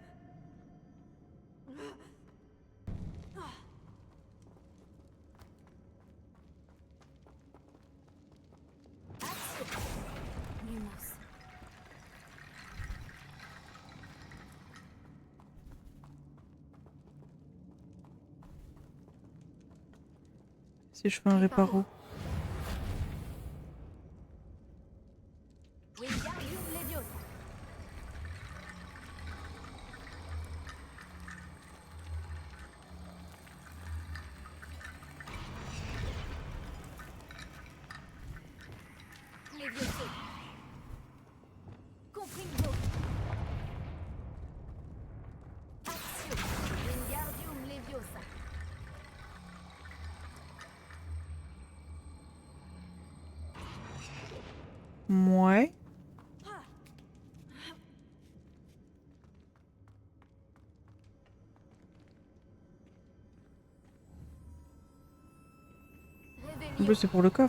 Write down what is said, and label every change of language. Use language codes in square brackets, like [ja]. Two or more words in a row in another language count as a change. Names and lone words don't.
[fr] Lumos. Si je fais un réparo. Wingardium Leviosa. Levioso. Confringo. Action. Wingardium Leviosa. Ouais. En plus, c'est pour le coffre.